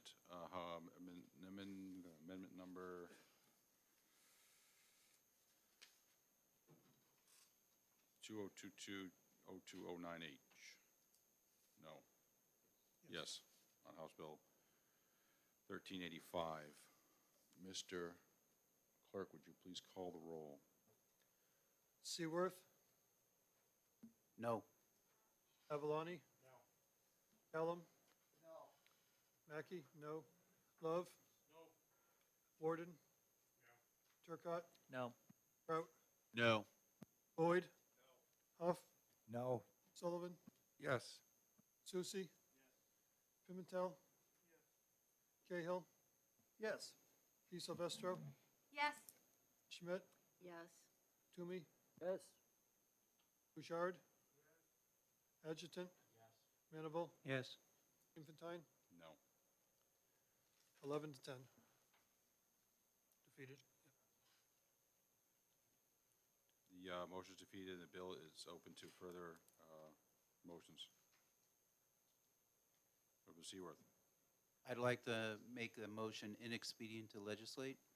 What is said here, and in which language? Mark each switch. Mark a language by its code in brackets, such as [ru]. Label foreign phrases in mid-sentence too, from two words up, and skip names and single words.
[en] Amendment number 2022-0209H. No. Yes, on House Bill 1385. Mr. Clerk, would you please call the roll? Seaworth? No. Avaloni? No. Pelham? No. Mackey? No. Love? No. Warden? No. Turcott? No. Kraut? No. Boyd? No. Huff? No. Sullivan? Yes. Susi? Yes. Pimentel? Yes. Cahill? Yes. P. Silvestro? Yes. Schmidt? Yes. Toomey? Yes. Bouchard? Yes. Adjutant? Yes. Manable? Yes. Infantine? No. 11 to 10. Defeated. The motion is defeated, and the bill is open to further motions. Representative Seaworth. I'd like to make a motion inexpedient to legislate.